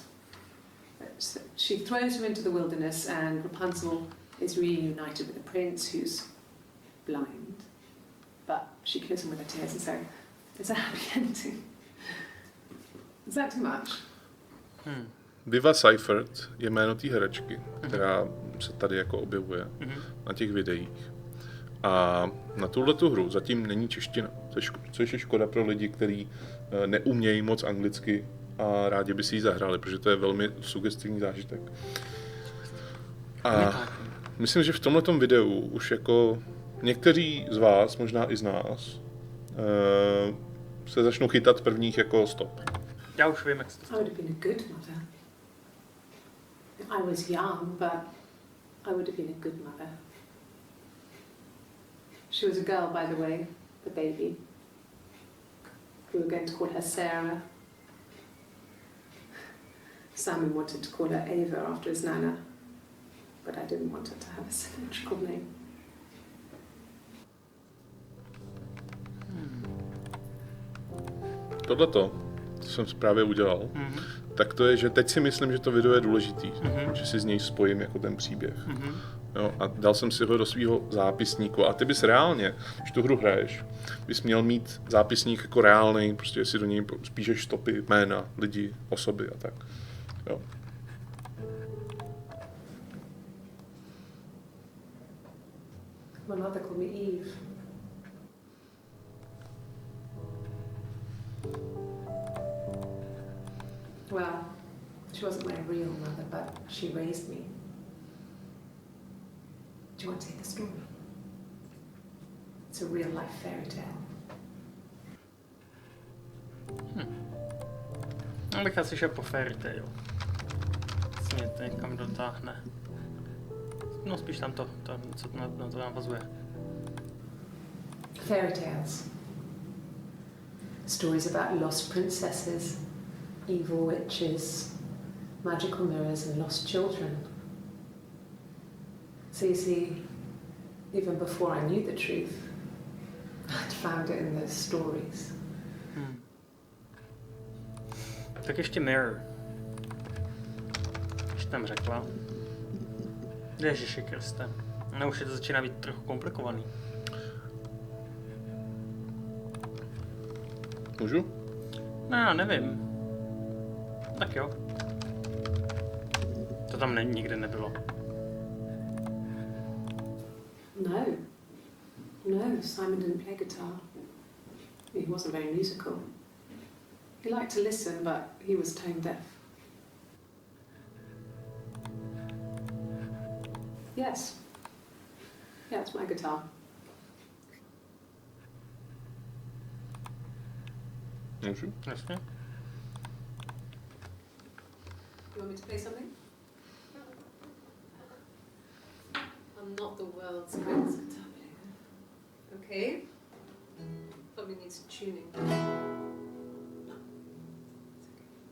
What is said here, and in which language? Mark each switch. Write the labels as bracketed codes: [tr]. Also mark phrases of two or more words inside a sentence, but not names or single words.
[en] But she throws her into the wilderness, and Rapunzel is reunited with the prince, who's blind. But she kills him with her tears, and so it's a happy ending. Is that too much? [cs] Viva Seifert je jméno té herečky, která se tady jako objevuje na těch videích. A na tuhletu hru zatím není čeština, což je škoda pro lidi, kteří neumějí moc anglicky a rádi by si ji zahrali, protože to je velmi sugestivní zážitek. A myslím, že v tomhletom videu už jako někteří z vás, možná i z nás, se začnou chytat prvních jako stop. Já už vím, jak se to [en] I would have been a good mother. I was young, but I would have been a good mother. She was a girl, by the way, the baby. We were going to call her Sarah. Simon wanted to call her Ava after his nana, but I didn't want her to have a symmetrical name. [cs] Tohleto, co jsem právě udělal, tak to je, že teď si myslím, že to video je důležitý, že si z něj spojím jako ten příběh. Jo, a dal jsem si ho do svého zápisníku. A ty bys reálně, když tu hru hraješ, bys měl mít zápisník jako reálný, prostě si do něj spíšeš stopy, jména, lidi, osoby a tak. Jo. [en] My mother called me Eve. Well, she wasn't my real mother, but she raised me. Do you want to hear the story? It's a real-life fairy tale. [cs] Já bych asi šel po [en] fairy tale. [cs] Mě to někam dotáhne. No spíš tam to co na to navazuje. [en] Fairy tales. Stories about lost princesses, evil witches, magical mirrors and lost children. So you see, even before I knew the truth, I'd found it in those stories. [cs] Tak ještě Mirror. Už tam řekla. Ježiši Kriste. No už je to začíná být trochu komplikovaný. Můžu? No já nevím. Tak jo. To tam nikde nebylo. No. No, [en] Simon didn't play guitar. He wasn't very musical. He liked to listen, but he was tone deaf. Yes. Yeah, it's my guitar. [cs] Můžu? Jasně. [en] You want me to play something? I'm not the world's greatest guitar player. Okay. Probably needs tuning. No. It's okay.